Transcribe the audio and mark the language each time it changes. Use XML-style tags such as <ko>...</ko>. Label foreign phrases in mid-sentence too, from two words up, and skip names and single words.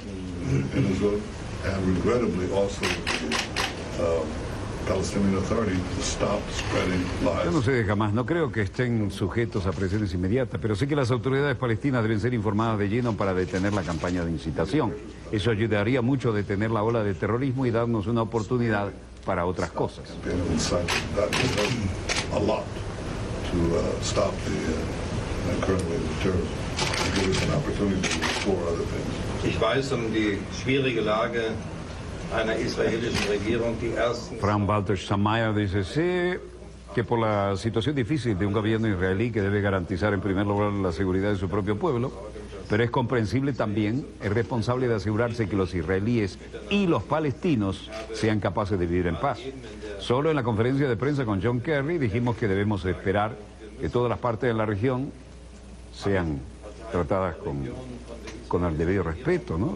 <es>Yo no sé de Hamas, no creo que estén sujetos a presiones inmediatas, pero sé que las autoridades palestinas deben ser informadas de lleno para detener la campaña de incitación. Eso ayudaría mucho a detener la ola de terrorismo y darnos una oportunidad para otras cosas.</es> <de>Ich weiß die schwierige Lage einer israelischen Regierung, die ersten...</de> <es>Frank-Walter Steinmeier dice, sé que por la situación difícil de un gobierno israelí que debe garantizar en primer lugar la seguridad de su propio pueblo, pero es comprensible también, es responsable de asegurarse que los israelíes y los palestinos sean capaces de vivir en paz. Solo en la conferencia de prensa con John Kerry dijimos que debemos esperar que todas las partes de la región sean tratadas con el debido respeto, ¿no?</es>